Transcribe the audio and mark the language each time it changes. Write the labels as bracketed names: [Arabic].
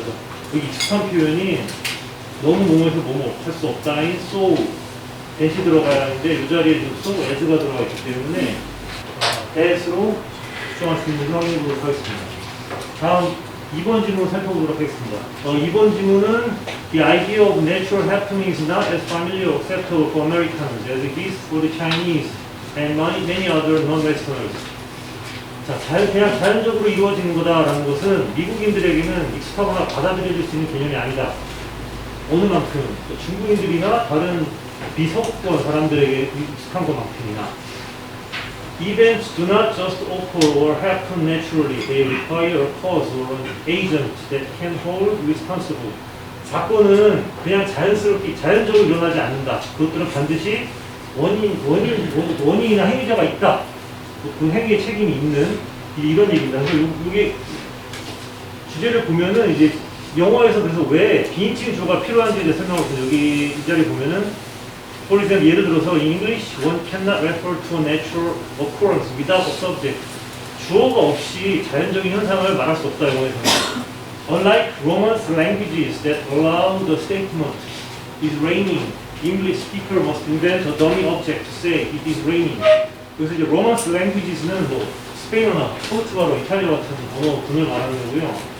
[Korean] 그래서 여기 익숙한 표현이 너무 뭐뭐해서 뭐뭐 할 수 없다인 so 대시 들어가야 하는데 이 자리에 지금 so as가 들어가 있기 때문에 as로 수정할 수 있는지 확인해 보도록 하겠습니다. 다음 2번 질문 살펴보도록 하겠습니다. [English] 2번 질문은 The idea of natural happening is not as familiar or acceptable for Americans as it is for the Chinese and many other non-Westerners. [Korean] 자, 그냥 자연적으로 이루어지는 거다라는 것은 미국인들에게는 익숙하거나 받아들여질 수 있는 개념이 아니다. 어느 만큼 중국인들이나 다른 비서구권 사람들에게 익숙한 것만큼이나 [English] Events do not just occur or happen naturally. They require a cause or an agent that can hold responsible. [Korean] 사건은 그냥 자연스럽게 자연적으로 일어나지 않는다. 그것들은 반드시 원인이나 행위자가 있다. 그 행위에 책임이 있는 이런 얘기입니다. 그래서 이게 주제를 보면은 이제 영어에서 그래서 왜 비인칭 주어가 필요한지에 대해 설명을 했어요. [English] 여기 이 자리에 보면은 For example, [Korean] 예를 들어서 [English] in English, one cannot refer to a natural occurrence without a subject. [Korean] 주어가 없이 자연적인 현상을 말할 수 없다, 영어에서는. [English] Unlike Romance languages that allow the statement "is raining," English speaker must invent a dummy object to say "it is raining." [Korean] 그래서 이제 Romance languages는 뭐 스페인어나 포르투갈어, 이탈리아 같은 언어군을 말하는 거고요.